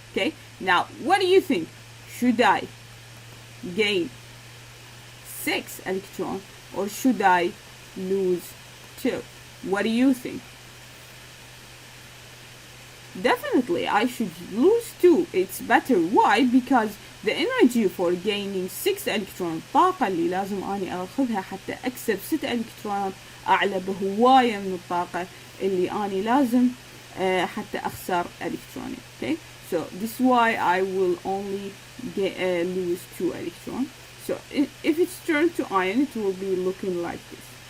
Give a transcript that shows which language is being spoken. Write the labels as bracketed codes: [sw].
[en] Okay, now what do you think? Should I gain 6 electron or should I lose 2? What do you think? Definitely I should lose 2. It's better. Why? Because the energy for gaining 6 electron, [ar] الطاقة اللي لازم أني أخذها حتى أكسب 6 إلكترونات أعلى بهواية من الطاقة اللي أني لازم حتى أخسر إلكترونات. [en] Okay, so this is why I will only lose 2 electrons. So if it's turned to ion, it will be looking like this.